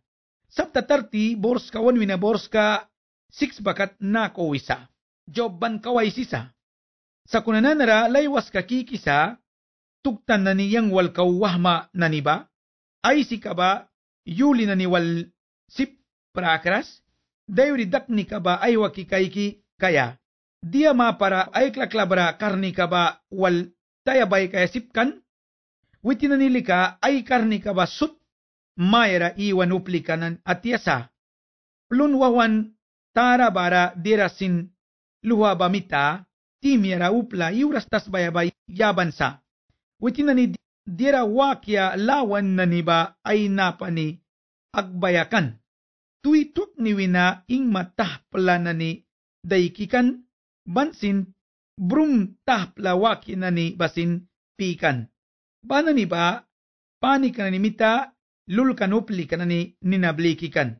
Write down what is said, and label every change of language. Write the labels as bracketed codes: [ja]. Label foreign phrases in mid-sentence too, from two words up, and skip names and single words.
[miq] Sapta 30 bors ka wanwina bors ka 6 bakat na ko isa. Job ban kaway sisa. Sa kunananara laywas ka kikisa tuktan na niyang wal kawahma na niba. Ay si ka ba yuli na ni wal sip prakras. Dayo ridak ni kaba ay wakikaiki kaya. Dia ma para ay klaklabra karni kaba wal tayabay kaya sipkan. Witin nilika ay karni kaba sut mayra iwan uplikanan at yasa. Lunwawan tara bara dirasin luha bamita timira upla iuras tas bayabay yabansa. Witin ni dira wakya lawan na niba ay napani agbayakan. Tuitok ni wina ing matah plana ni daikikan bansin brum tahpla waki na ni basin pikan. Bana ni ba panik na ni mita lulkan upli ka na ni ninablikikan.